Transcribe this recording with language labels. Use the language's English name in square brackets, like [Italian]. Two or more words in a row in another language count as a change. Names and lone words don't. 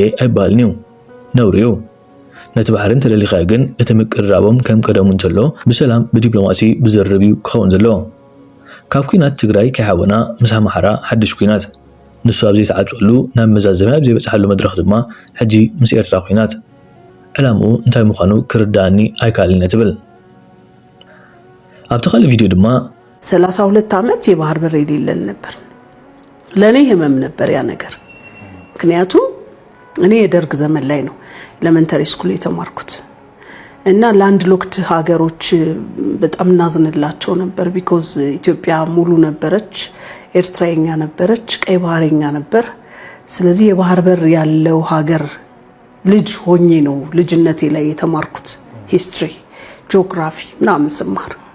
[Tigrinya] ኣይባህልን እዩ ነውሪ እዩ። ነቲ ባሕሪ እንተደሊኻ ግን እቲ ምቅርራቦም ከም ቀደሙ እንተሎ ብሰላም ብዲፕሎማሲ ብዘርብ እዩ ክኸውን ዘለዎ። ካብ ኩናት ትግራይ ከይሓወና ምስ ኣምሓራ ሓድሽ ኩናት ንሱ ኣብ ዘይተዓፅወሉ ናብ መዛዘምያ ኣብ ዘይበፅሓሉ መድረኽ ድማ ሕጂ ምስ ኤርትራ ኩናት ዕላምኡ እንታይ ምዃኑ ክርዳእኒ ኣይከኣልን ትብል። ኣብቲ ካልእ ቪድዮ ድማ [Amharic] 32 ዓመት የባህር በር የሌለን ነበር። ለኔ ህመም ነበር ያ ነገር። ምክንያቱም እኔ የደርግ ዘመን ላይ ነው [English] elementary school [Amharic] የተማርኩት እና [English] land locked [Amharic] ሀገሮች በጣም ናዝንላቸው ነበር። ቢኮዝ ኢትዮጵያ ሙሉ ነበረች፣ ኤርትራኛ ነበረች፣ ቀይ ባህርኛ ነበር። ስለዚህ የባህር በር ያለው ሀገር ልጅ ሆኜ ነው ልጅነቴ ላይ የተማርኩት [English] history, geography [Amharic] ምናምን ስማር